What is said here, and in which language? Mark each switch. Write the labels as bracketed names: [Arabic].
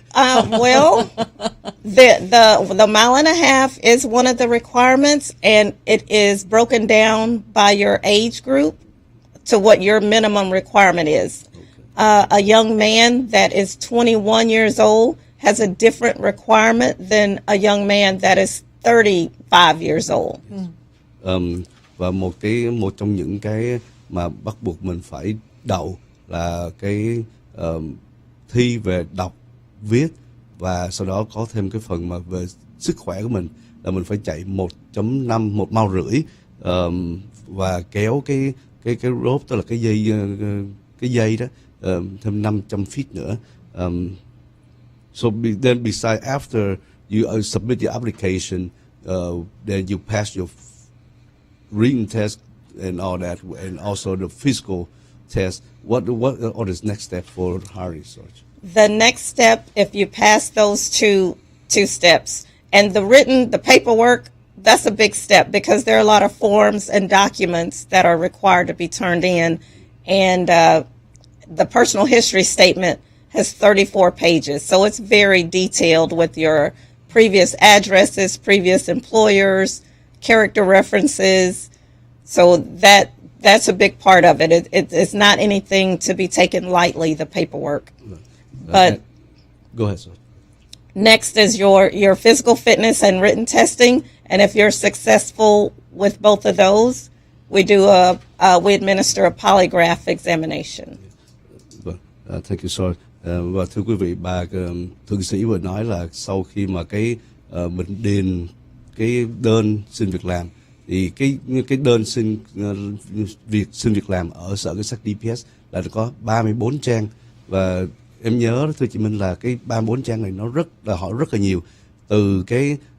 [English] Well, the 1.5 miles is one of the requirements, and it is broken down by your age group to what your minimum requirement is. A young man that is 21 years old has a different requirement than a young man that is 35 years old. [Vietnamese] Và một trong những cái mà bắt buộc mình phải đậu là cái thi về đọc, viết và sau đó có thêm cái phần mà về sức khỏe của mình là mình phải chạy 1.5 1 mile rưỡi và kéo cái rope, tức là cái dây đó thêm 500 feet nữa. [English] So then besides after you submit your application, then you pass your written test and all that, and also the physical test. What are the next step for hiring search? The next step, if you pass those two steps, and the paperwork, that's a big step because there are a lot of forms and documents that are required to be turned in, and the personal history statement has 34 pages, so it's very detailed with your previous addresses, previous employers, character references. So that's a big part of it. It's not anything to be taken lightly, the paperwork. But go ahead, sir. Next is your physical fitness and written testing, and if you're successful with both of those, we administer a polygraph examination. Vâng, thank you, sir. [Vietnamese] Và thưa quý vị, bà thượng sĩ vừa nói là sau khi mà mình điền cái đơn xin việc làm, thì cái đơn xin việc làm ở sở cảnh sát DPS là có 34 trang, và em nhớ thưa chị Minh là cái 34 trang này nó hỏi rất là nhiều, từ cái